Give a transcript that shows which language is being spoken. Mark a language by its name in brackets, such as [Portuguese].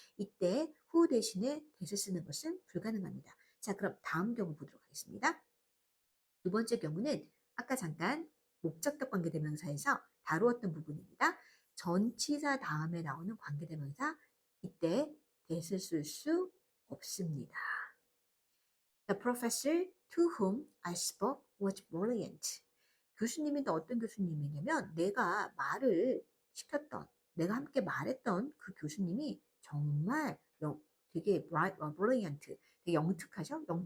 [Korean] 이때 who 대신에 that을 쓰는 것은 불가능합니다. 자, 그럼 다음 경우 보도록 하겠습니다. 두 번째 경우는 아까 잠깐 목적격 관계대명사에서 다루었던 부분입니다. 전치사 다음에 나오는 관계대명사 이때 that을 쓸 수 없습니다. [English] The professor to whom I spoke was brilliant. [Korean] 교수님이 또 어떤 교수님이냐면 내가 말을 시켰던, 내가 함께 말했던 그 교수님이 정말 되게 brilliant, 되게 영특하죠?